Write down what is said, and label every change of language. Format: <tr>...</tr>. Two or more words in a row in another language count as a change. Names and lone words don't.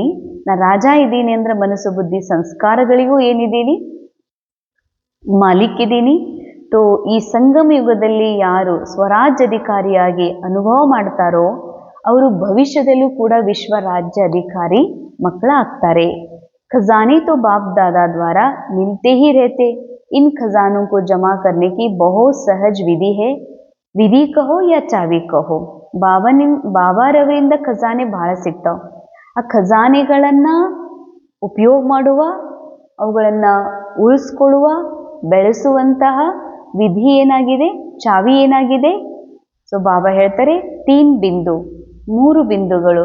<kn>ನಾ ರಾಜ ಇದ್ದೀನಿ ಅಂದ್ರೆ ಮನಸ್ಸು ಬುದ್ಧಿ ಸಂಸ್ಕಾರಗಳಿಗೂ ಏನಿದ್ದೀನಿ? ಮಾಲೀಕ್ ಇದ್ದೀನಿ. ತೋ ಈ ಸಂಗಮ ಯುಗದಲ್ಲಿ ಯಾರು ಸ್ವರಾಜ್ಯಾಧಿಕಾರಿಯಾಗಿ ಅನುಭವ ಮಾಡ್ತಾರೋ ಅವರು ಭವಿಷ್ಯದಲ್ಲೂ ಕೂಡ ವಿಶ್ವ ರಾಜ್ಯ ಅಧಿಕಾರಿ ಮಕ್ಕಳಾಗ್ತಾರೆ.</kn> <hi>ಖಜಾನೆ तो बाप दादा द्वारा मिलते ही रहते. इन खजानों को जमा करने की बहुत सहज विधि है. विधि कहो या चाबी कहो.</hi> <kn>ಬಾಬಾರವರಿಂದ ಖಜಾನೆ ಬಹಳ ಸಿಗ್ತಾವ. ಆ ಖಜಾನೆಗಳನ್ನು ಉಪಯೋಗ ಮಾಡುವ, ಅವುಗಳನ್ನು ಉಳಿಸ್ಕೊಳ್ಳುವ, ಬೆಳೆಸುವಂತಹ ವಿಧಿ ಏನಾಗಿದೆ? ಚಾವಿ ಏನಾಗಿದೆ? ಸೊ ಬಾಬಾ ಹೇಳ್ತಾರೆ 3 ಬಿಂದು, 3 ಬಿಂದುಗಳು.</kn>